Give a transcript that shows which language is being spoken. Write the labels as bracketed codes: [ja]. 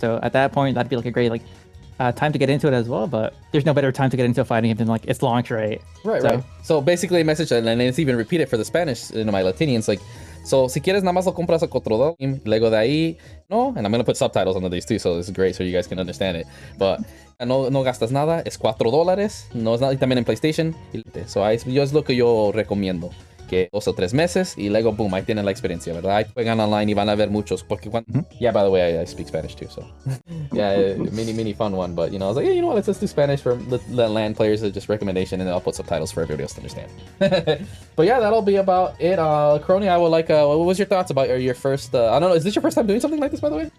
[en] So at that point, that'd be like a great like time to get into it as well. But there's no better time to get into a fighting game than like its launch, right? Right. So basically, a message, and it's even repeated for the Spanish, you know, my Latinians, like, so [es] si quieres nada más lo compras a $4, luego de ahí, no, [en] and I'm gonna put subtitles under these too, so this is great so you guys can understand it. [es] But no gastas nada, es $4, no es nada, y también en PlayStation. So yo es lo que yo recomiendo. Que 2 o 3 meses y luego boom, ahí tienen la experiencia, ¿verdad? Ahí juegan online y van a ver muchos porque cuando... [en] Yeah, by the way, I speak Spanish too, so yeah, mini fun one, but you know, I was like, hey, you know what, let's do Spanish for the LAN players, just recommendation, and then I'll put subtitles for everybody else to understand. But yeah, that'll be about it. Chrony, I would like, what was your thoughts about your first, I don't know, is this your first time doing something like this, by the way?